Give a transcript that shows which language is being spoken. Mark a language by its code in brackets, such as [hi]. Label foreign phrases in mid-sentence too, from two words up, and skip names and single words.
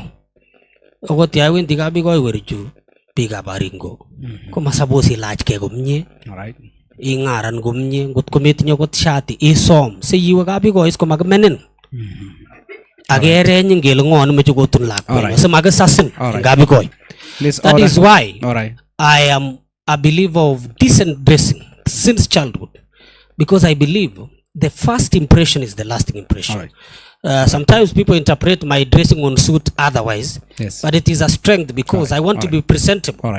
[kln] Okot ya wendi kapikoi werichu biikab Baringo komasapos ilachkei komie. Alright. Ingaran komie, ngot kometinye kot shati isom siyiwe kapikoi komakimenin. Akereny ngele ng'o nemeche kotun lakwet simakisasin eng kapikoi. [en] That is why I am a believer of decent dressing since childhood, because I believe the first impression is the lasting impression. Sometimes people interpret my dressing on suit otherwise, but it is a strength because I want to be presentable.